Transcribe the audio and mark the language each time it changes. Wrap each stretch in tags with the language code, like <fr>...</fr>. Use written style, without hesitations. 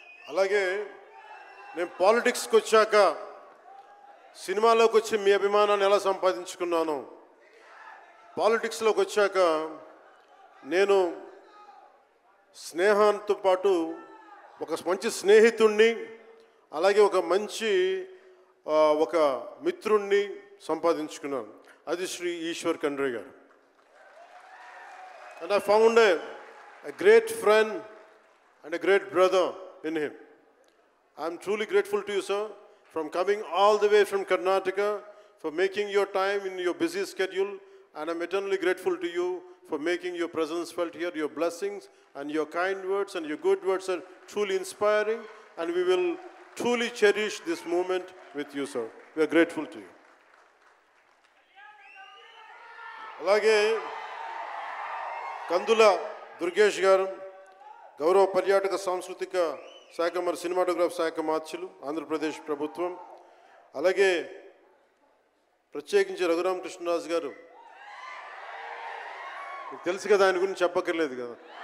<te>అలాగే నేను పాలిటిక్స్కి వచ్చాక, సినిమాలోకి వచ్చి మీ అభిమానాన్ని ఎలా సంపాదించుకున్నాను, పాలిటిక్స్లోకి వచ్చాక నేను స్నేహంతో పాటు ఒక మంచి స్నేహితుణ్ణి, అలాగే ఒక మంచి ఒక మిత్రుణ్ణి సంపాదించుకున్నాను. అది శ్రీ ఈశ్వర్ ఖండ్రే గారు.</te> <en>And I found a great friend and a great brother in him. I am truly grateful to you, sir, from coming all the way from Karnataka, for making your time in your busy schedule, and I'm eternally grateful to you for making your presence felt here. Your blessings and your kind words and your good words are truly inspiring, and we will truly cherish this moment with you, sir. We are grateful to you.</en> <te>అలాగే కందుల దుర్గేష్ గారు గౌరవ పర్యాటక సాంస్కృతిక శాఖ మరి cinematograph శాఖ మార్చులు ఆంధ్రప్రదేశ్ ప్రభుత్వం. అలాగే ప్రత్యేకించి రఘురామకృష్ణరాజు గారు, మీకు తెలుసు కదా, ఆయన గురించి చెప్పక్కర్లేదు కదా.</te>